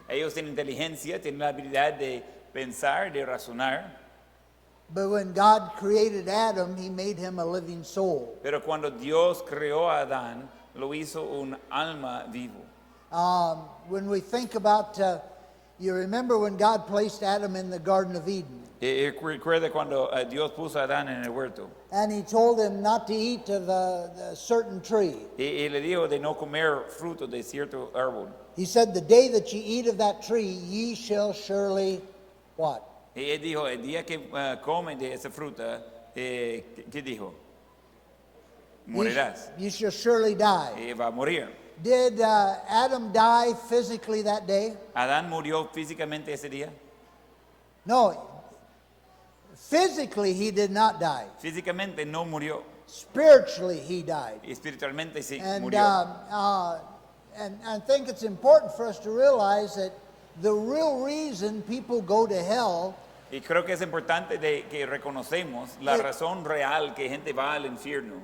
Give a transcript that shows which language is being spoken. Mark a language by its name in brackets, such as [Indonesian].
[Spanish] Ellos tienen inteligencia, tienen la habilidad de pensar, de razonar. [English] But when God created Adam, he made him a living soul. [Spanish] Pero cuando Dios creó a Adán, lo hizo un alma vivo. [English] When we think about, you remember when God placed Adam in the Garden of Eden, [Spanish] Recuerda cuando Dios puso a Adán en el huerto [English] and he told him not to eat of a certain tree. [Spanish] y le dijo de no comer fruto de cierto árbol. [English] He said, the day that ye eat of that tree, ye shall surely, what? [Spanish] Y él dijo, el día que comen de esa fruta, ¿qué dijo? Morirás. [English] You shall surely die. [Spanish] Va a morir. [English] Did Adam die physically that day? [Spanish] ¿Adán murió físicamente ese día? [English] No. Physically, he did not die. [Spanish] Físicamente no murió. [English] Spiritually, he died. [Spanish] Espiritualmente sí [English] And, [Spanish] murió. [English] and I think it's important for us to realize that the real reason people go to hell [Spanish] Y creo que es importante de que reconocemos la Eh, razón real que gente va al infierno.